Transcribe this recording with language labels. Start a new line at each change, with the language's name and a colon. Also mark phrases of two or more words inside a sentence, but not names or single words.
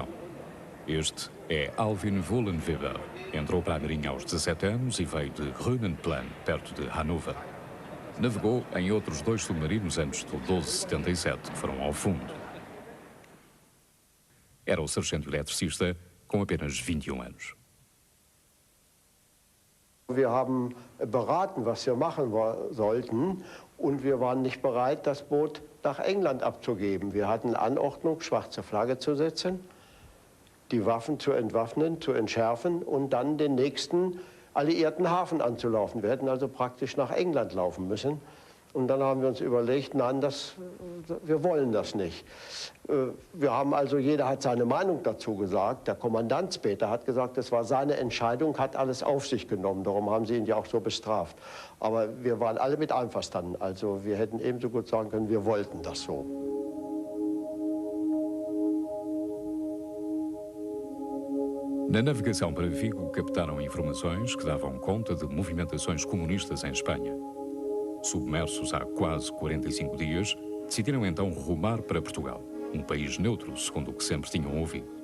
Portuguese: Este é Alvin Vollenweber. Entrou para a Marinha aos 17 anos e veio de Rhönenplan, perto de Hannover. Navegou em outros 2 submarinos antes do 1277, que foram ao fundo. Era o sargento eletricista com apenas 21 anos.
German: Wir haben beraten, was wir machen sollten, und wir waren nicht bereit, das Boot nach England abzugeben. Wir hatten Anordnung, schwarze Flagge zu setzen, die Waffen zu entwaffnen, zu entschärfen und dann den nächsten alliierten Hafen anzulaufen. Wir hätten also praktisch nach England laufen müssen. Und dann haben wir uns überlegt, nein, wir wollen das nicht. Wir haben also, jeder hat seine Meinung dazu gesagt. Der Kommandant später hat gesagt, es war seine Entscheidung, hat alles auf sich genommen. Darum haben sie ihn ja auch so bestraft. Aber wir waren alle mit einverstanden. Also wir hätten ebenso gut sagen können, wir wollten das so.
Portuguese: Na navegação para Vigo, captaram informações que davam conta de movimentações comunistas em Espanha. Submersos há quase 45 dias, decidiram então rumar para Portugal, um país neutro, segundo o que sempre tinham ouvido.